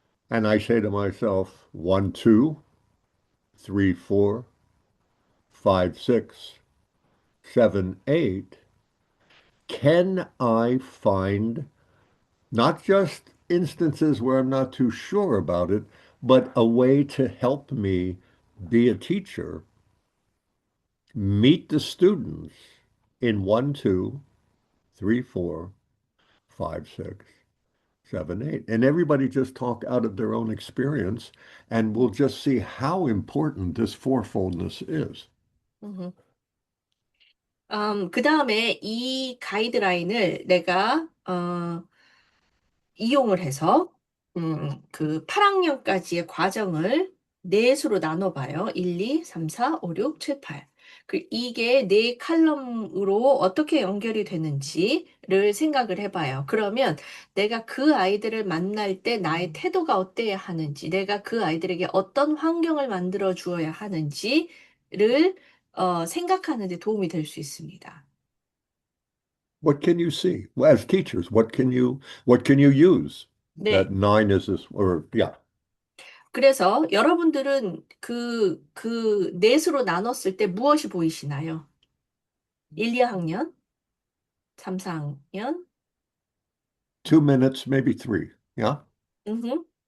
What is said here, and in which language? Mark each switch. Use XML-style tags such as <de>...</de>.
<en>and I say to myself, 1, 2, 3, 4, 5, 6, 7, 8, can I find not just instances where I'm not too sure about it, but a way to help me be a teacher, meet the students in 1, 2, 3, 4, 5, 6, 7, 8. And everybody just talk out of their own experience, and we'll just see how important this fourfoldness is. 음.</en> <ko>그 다음에 이 가이드라인을 내가 이용을 해서 그 8학년까지의 과정을 넷으로 나눠봐요. 1, 2, 3, 4, 5, 6, 7, 8. 이게 네 칼럼으로 어떻게 연결이 되는지를 생각을 해봐요. 그러면 내가 그 아이들을 만날 때 나의 태도가 어때야 하는지, 내가 그 아이들에게 어떤 환경을 만들어 주어야 하는지를 생각하는 데 도움이 될 수 있습니다.</ko> <en>What can you see? Well, as teachers, what can you use?</en> <ko>네.</ko> <en>That 9 is this, or yeah.</en> <ko>그래서 여러분들은 그 넷으로 나눴을 때 무엇이 보이시나요? 1, 2학년, 3, 4학년,</ko> <en>2 minutes, maybe 3. Yeah?</en> <ko>한</ko>